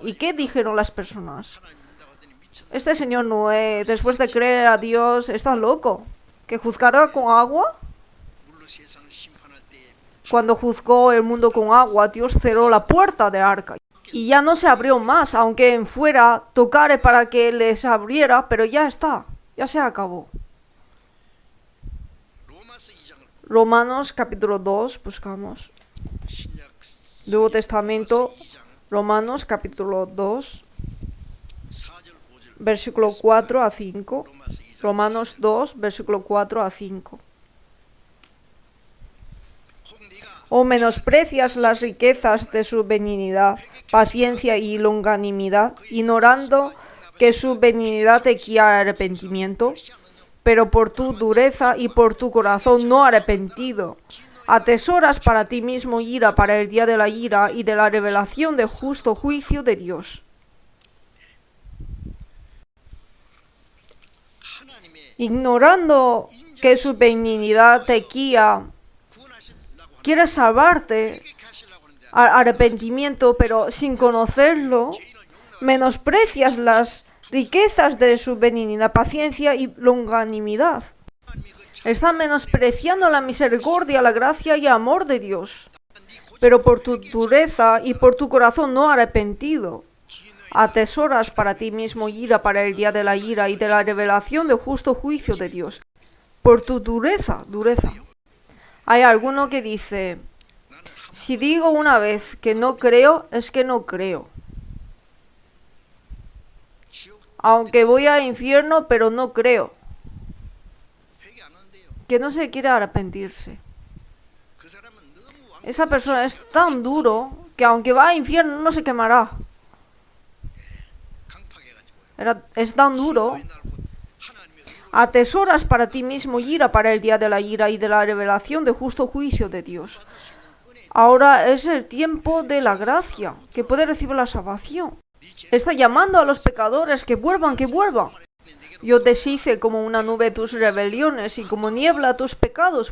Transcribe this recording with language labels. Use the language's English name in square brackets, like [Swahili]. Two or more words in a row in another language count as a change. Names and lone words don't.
[Spanish] ¿Y qué dijeron las personas? Este señor Noé, después de creer a Dios, está loco. ¿Que juzgará con agua? Cuando juzgó el mundo con agua, Dios cerró la puerta del arca. y ya no se abrió más, aunque en fuera tocare para que les abriera, pero ya está, ya se acabó. [Korean] 로마서 2장을 [Spanish] Romanos capítulo 2, buscamos. [Korean] 신약 [Spanish] Nuevo Testamento, Romanos capítulo 2, [Korean] 4절 5절 [Spanish] versículo 4 a 5. [Korean] 로마서 2장 [Spanish] Romanos 2, versículo 4 a 5. [Korean] 혹 네가 [Spanish] O menosprecias las riquezas de su benignidad, paciencia y longanimidad, ignorando que su benignidad te guía al arrepentimiento, pero por tu dureza y por tu corazón no arrepentido, atesoras para ti mismo ira para el día de la ira y de la revelación del justo juicio de Dios. [Korean] 하나님의 [Spanish] Ignorando que su benignidad te guía, [Korean] 구원하시려고 [Spanish] quiere salvarte [Korean] 이렇게 하시려고 하는데 [Spanish] al arrepentimiento, pero sin conocerlo, menosprecias las riquezas de su benignidad, paciencia y longanimidad. Están menospreciando la misericordia, la gracia y amor de Dios. Pero por tu dureza y por tu corazón no arrepentido, atesoras para ti mismo ira para el día de la ira y de la revelación del justo juicio de Dios. Por tu dureza. Hay alguno que dice, si digo una vez que no creo, es que no creo. Aunque voy al infierno, pero no creo. [Korean] 회개 안 한대요. [Spanish] Que no se quiere arrepentirse. [Korean] 그 사람은 너무 왕 [Spanish] Esa persona es tan duro que aunque va al infierno no se quemará. [Korean] 강팍해가지고요. [Spanish] Es tan duro. [Korean] 너희 날 곧 하나님의 의로 [Spanish] Atesoras para ti mismo ira para el día de la ira y de la revelación de justo juicio de Dios. Ahora es el tiempo de la gracia, que puede recibir la salvación. Está llamando a los pecadores que vuelvan, que vuelvan. Yo deshice como una nube tus rebeliones y como niebla tus pecados.